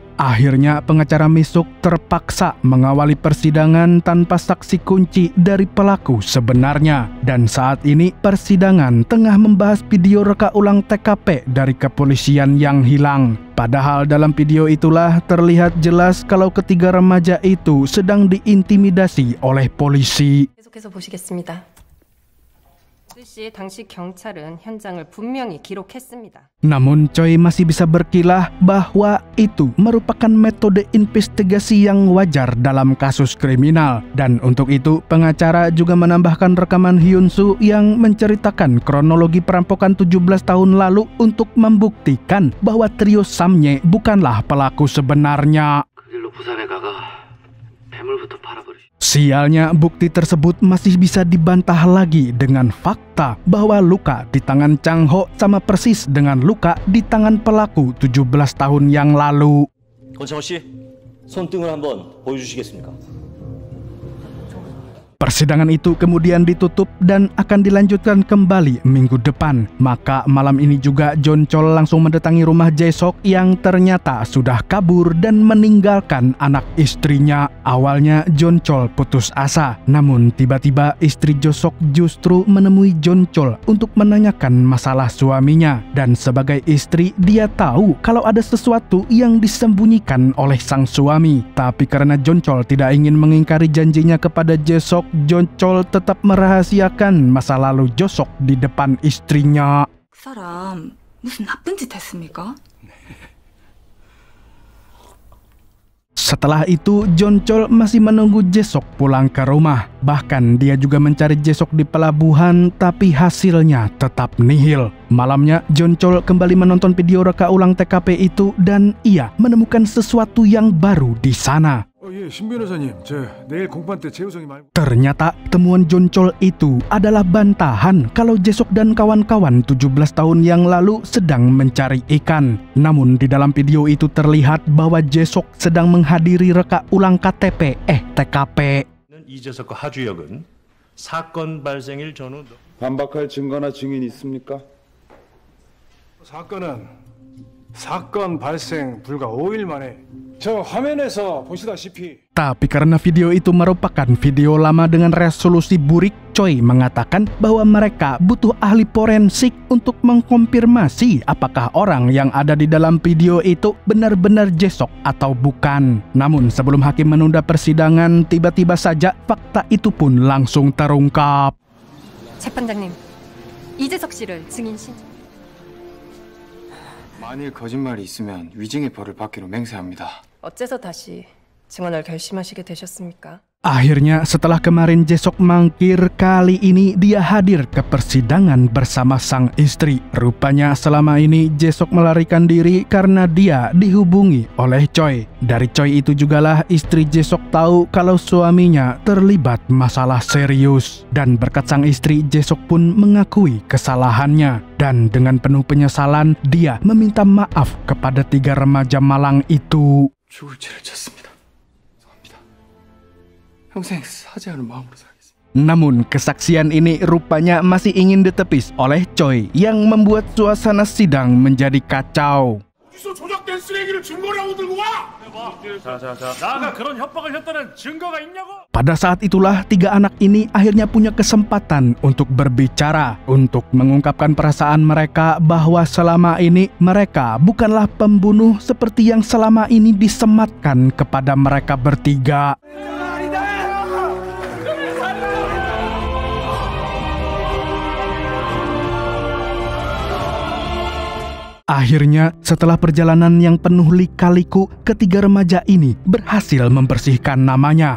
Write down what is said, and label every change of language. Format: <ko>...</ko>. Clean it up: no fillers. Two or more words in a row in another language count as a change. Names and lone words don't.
<id>Akhirnya, pengacara Misuk terpaksa mengawali persidangan tanpa saksi kunci dari pelaku sebenarnya. Dan saat ini, persidangan tengah membahas video reka ulang TKP dari kepolisian yang hilang. Padahal dalam video itulah terlihat jelas kalau ketiga remaja itu sedang diintimidasi oleh polisi.</id> <ko>계속해서 보시겠습니다. 시 당시 경찰은 현장을 분명히 기록했습니다.</ko> <id>Namun Choi masih bisa berkilah bahwa itu merupakan metode investigasi yang wajar dalam kasus kriminal. Dan untuk itu pengacara juga menambahkan rekaman Hyun-soo yang menceritakan kronologi perampokan 17 tahun lalu untuk membuktikan bahwa trio Samnye bukanlah pelaku sebenarnya. Sialnya, bukti tersebut masih bisa dibantah lagi dengan fakta bahwa luka di tangan Chang-ho sama persis dengan luka di tangan pelaku 17 tahun yang lalu.</id> <ko>권창호 씨, 손등을 한번 보여주시겠습니까?</ko> <id>Persidangan itu kemudian ditutup dan akan dilanjutkan kembali minggu depan. Maka malam ini juga Jeonchol langsung mendatangi rumah Jae-sok yang ternyata sudah kabur dan meninggalkan anak istrinya. Awalnya Jeonchol putus asa, namun tiba-tiba istri Jae-sok justru menemui Jeonchol untuk menanyakan masalah suaminya. Dan sebagai istri, dia tahu kalau ada sesuatu yang disembunyikan oleh sang suami. Tapi karena Jeonchol tidak ingin mengingkari janjinya kepada Jae-sok, Jeonchol tetap merahasiakan masa lalu Jae-sok di depan istrinya.</id> <ko>그 사람 무슨 나쁜 짓 했습니까?</ko> <id>Setelah itu, Jeonchol masih menunggu Jae-sok pulang ke rumah. Bahkan dia juga mencari Jae-sok di pelabuhan, tapi hasilnya tetap nihil. Malamnya, Jeonchol kembali menonton video reka ulang TKP itu dan ia menemukan sesuatu yang baru di sana.</id> <ko>신 변호사님, 내일 공판 때 재우성이 말고.</ko> <id>Ternyata temuan Jeonchol itu adalah bantahan kalau Jae-sok dan kawan-kawan 17 tahun yang lalu sedang mencari ikan. Namun di dalam video itu terlihat bahwa Jae-sok sedang menghadiri reka ulang TKP.</id> <ko>이재석과 하주혁은 사건 발생일 전후 반박할 증거나 증인 있습니까? 사건 발생 불과 5일 만에 저 화면에서 보시다시피.</ko> <id>Tapi karena video itu merupakan video lama dengan resolusi burik, Choi mengatakan bahwa mereka butuh ahli forensik untuk mengkonfirmasi apakah orang yang ada di dalam video itu benar-benar Jae-seok atau bukan. Namun sebelum hakim menunda persidangan, tiba-tiba saja fakta itu pun langsung terungkap.</id> <ko>재판장님, 이재석 씨를 증인 신청. 만일 거짓말이 있으면 위증의 벌을 받기로 맹세합니다. 어째서 다시 증언을 결심하시게 되셨습니까?</ko> <id>Akhirnya setelah kemarin Jae-seok mangkir, kali ini dia hadir ke persidangan bersama sang istri. Rupanya selama ini Jae-seok melarikan diri karena dia dihubungi oleh Choi. Dari Choi itu jugalah istri Jae-seok tahu kalau suaminya terlibat masalah serius. Dan berkat sang istri, Jae-seok pun mengakui kesalahannya. Dan dengan penuh penyesalan, dia meminta maaf kepada 3 remaja malang itu.</id> <ko>죽을 죄를 졌습니다. 평생 사죄하는 마음으로 살겠습니다.</ko> <id>Namun kesaksian ini rupanya masih ingin ditepis oleh Choi yang membuat suasana sidang menjadi kacau.</id> <ko>어디서 조작된 쓰레기를 증거라고 들고 와? 나가 그런 협박을 했다는 증거가 있냐고?</ko> <id>Pada saat itulah 3 anak ini akhirnya punya kesempatan untuk berbicara, untuk mengungkapkan perasaan mereka bahwa selama ini mereka bukanlah pembunuh seperti yang selama ini disematkan kepada mereka bertiga. Akhirnya, setelah perjalanan yang penuh lika-liku, ketiga remaja ini berhasil membersihkan namanya.</id>